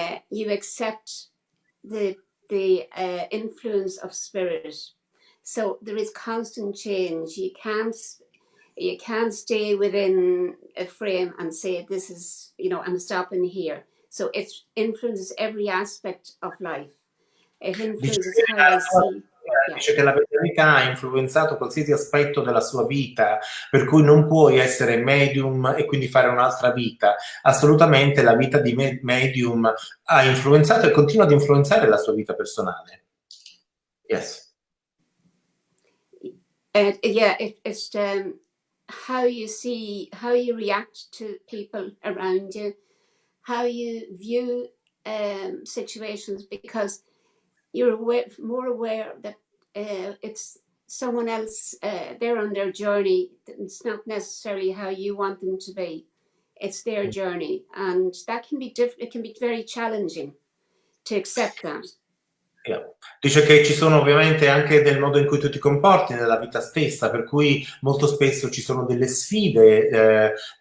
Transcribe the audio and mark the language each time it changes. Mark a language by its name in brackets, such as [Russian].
[English] You accept the influence of spirit. So there is constant change. You can't stay within a frame and say, this is, I'm stopping here. So it influences every aspect of life. It influences how I see. [Italian] Dice che la medianità ha influenzato qualsiasi aspetto della sua vita, per cui non puoi essere medium e quindi fare un'altra vita. Assolutamente la vita di medium ha influenzato e continua ad influenzare la sua vita personale. [English] Yes. It's how you see, how you react to people around you, how you view situations, because you're more aware that it's someone else, they're on their journey. It's not necessarily how you want them to be. It's their journey. And that can be it can be very challenging to accept that. Yeah. [Italian] Dice che ci sono ovviamente anche del modo in cui tu ti comporti nella vita stessa, per cui molto spesso ci sono delle sfide